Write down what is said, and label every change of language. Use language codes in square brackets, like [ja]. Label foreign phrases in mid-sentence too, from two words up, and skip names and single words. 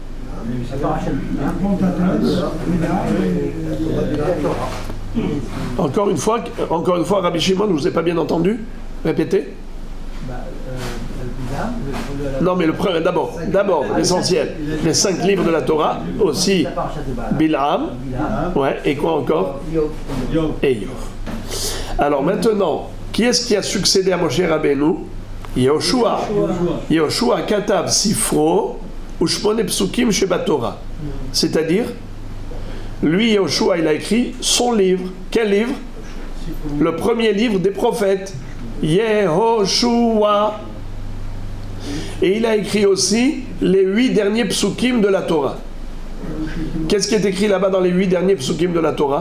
[fr] Encore une fois, Rabbi Shimon, je ne vous ai pas bien entendu. Répétez. Non, mais d'abord, l'essentiel. Les 5 livres de la Torah, aussi Bil'am, ouais, et quoi encore? Et Iyov. Alors maintenant, qui est-ce qui a succédé à Moshe Rabbeinu? Yehoshua. [he] יהושע כתב ספרו ושמונה פסוקים שבתורה. [fr] C'est-à-dire, lui, Yehoshua, il a écrit son livre. Quel livre? Le premier livre des prophètes. Yehoshua. Et il a écrit aussi les 8 derniers psukim de la Torah. Qu'est-ce qui est écrit là-bas dans les 8 derniers psukim de la Torah?